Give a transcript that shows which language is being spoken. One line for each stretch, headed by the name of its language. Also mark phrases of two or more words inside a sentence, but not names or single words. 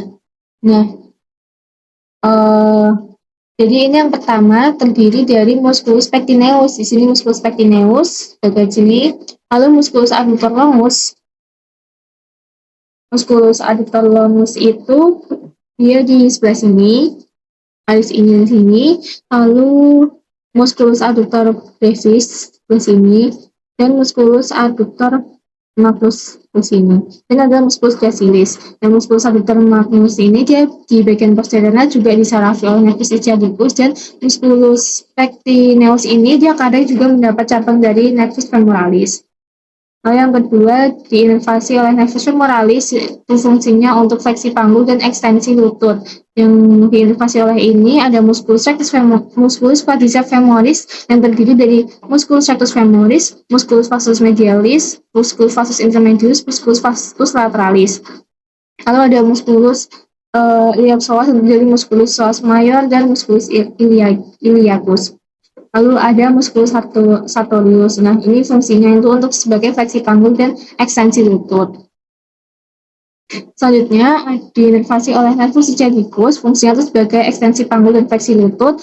Indonesian: Nah, jadi ini yang pertama terdiri dari
Latin: musculus pectineus.
Indonesian: Di sini
Latin: musculus pectineus
Indonesian: bagian sini, lalu
Latin: musculus adductor longus. Musculus adductor longus
Indonesian: itu dia di sebelah sini, garis ini di sini, lalu
Latin: musculus adductor brevis
Indonesian: di sini, dan
Latin: musculus adductor magnus
Indonesian: di sini. Dan ada
Latin: musculus gracilis.
Indonesian: Dan
Latin: musculus adductor magnus
Indonesian: ini dia di bagian posteriornya juga disarafi oleh
Latin: nervus ischiadicus,
Indonesian: dan
Latin: musculus pectineus
Indonesian: ini dia kadang juga mendapat cabang dari
Latin: nervus femoralis.
Indonesian: Lalu yang kedua diinervasi oleh
Latin: nervus femoralis,
Indonesian: itu fungsinya untuk fleksi panggul dan ekstensi lutut. Yang diinervasi oleh ini ada
Latin: musculus quadriceps femoris
Indonesian: yang terdiri dari
Latin: musculus rectus femoris, musculus vastus medialis, musculus vastus intermedius, musculus vastus lateralis.
Indonesian: Lalu ada
Latin: musculus iliopsoas
Indonesian: dari
Latin: musculus psoas mayor
Indonesian: dan
Latin: musculus iliacus.
Indonesian: Lalu ada
Latin: musculus sartorius.
Indonesian: Nah, ini fungsinya itu untuk sebagai fleksi panggul dan ekstensi lutut. Selanjutnya, diinervasi oleh
Latin: nervus ischiadicus,
Indonesian: fungsinya itu sebagai ekstensi panggul dan fleksi lutut.